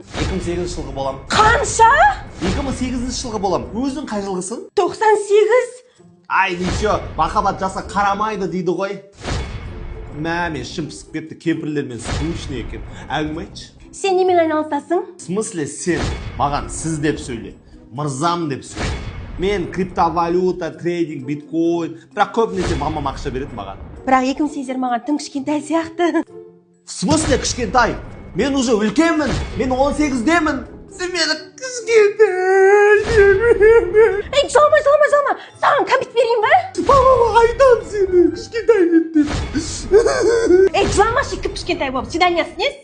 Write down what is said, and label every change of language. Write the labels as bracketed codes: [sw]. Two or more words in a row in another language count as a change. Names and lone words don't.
[kk] 2008 жылғы болам. Қанша? 2008 жылғы болам. Өзің қай жылғысың? 98. Ай, ничо, махаббат жасқа қарамайды дейді ғой. Мен ішім пысып кетті, кемпірлермен скучный екен. Әңгіме айтшы. Сен немен айналысасың? [ru] В смысле [kk] сен маған сіз деп сөйле, мырзам деп сөйле. Мен криптовалюта, трейдинг, биткоин, бірақ көбінесе мамам ақша береді маған. Бірақ 2008 маған тым кішкентай сияқты. [ru] В смысле кішкентай? [kk] Мен уже үлкенмін, мен 18-демін. Сен мені кішкентай. Ей, жалма. Саған кәмпит берейін ба? Мамама айтам сені, кішкентай деп. Ей, жыламашы кішкентай болып, свиданиясын ес?